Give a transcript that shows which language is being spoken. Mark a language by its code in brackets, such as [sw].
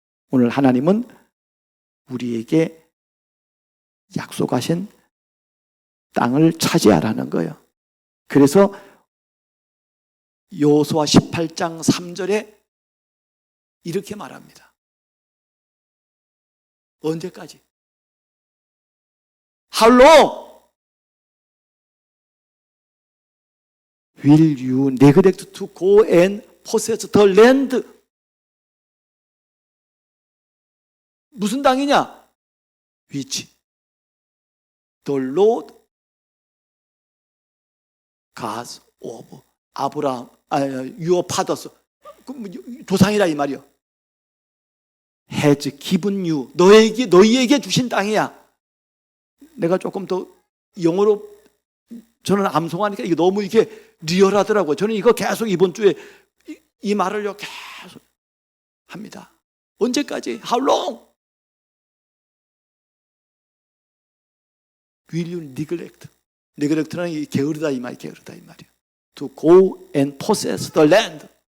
[ko] 오늘 하나님은 우리에게 약속하신 땅을 차지하라는 거예요. 그래서 여호수아 18장 3절에 이렇게 말합니다. 언제까지? [en] How long will you neglect to go and possess the land? [ko] 무슨 땅이냐? [en] which the Lord God of 아브라함, your fathers, [ko] 조상이라 이 말이요. [en] has given you, [ko] 너희에게 주신 땅이야. 내가 조금 더 영어로 저는 암송하니까 이게 너무 이게 리얼하더라고요. 저는 이거 계속 이번 주에 이 말을요 계속 합니다. 언제까지? [en] How long will you neglect? [ko] neglect는 이 게으르다 이 말이에요. [en] To go and possess the land.